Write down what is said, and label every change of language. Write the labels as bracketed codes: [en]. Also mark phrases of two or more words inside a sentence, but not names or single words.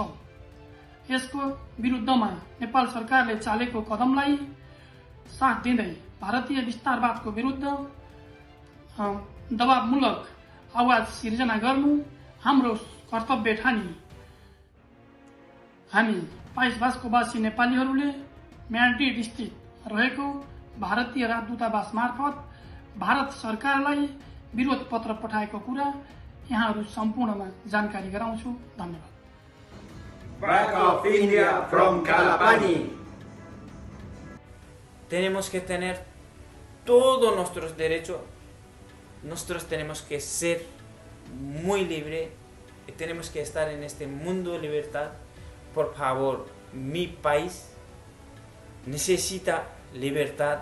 [ne] यसको विरुद्धमा नेपाल सरकारले चालेको कदमलाई साथ दिँदै भारतीय विस्तारवादको विरुद्ध दबावमूलक आवाज सिर्जना गर्नु हाम्रो कर्तव्य ठानी हामी 22 भाषाकोवासी नेपालीहरूले म्याड्रिड स्थित रहेको भारतीय राजदूतावास मार्फत भारत सरकारलाई विरोध पत्र पठाएको कुरा यहाँहरू सम्पूर्णमा जानकारी गराउँछु। धन्यवाद। [en] Back of India from Kalapani. [es] Tenemos que tener todos nuestros derechos. Nosotros tenemos que ser muy libres y tenemos que estar en este mundo de libertad. Por favor, mi país necesita libertad.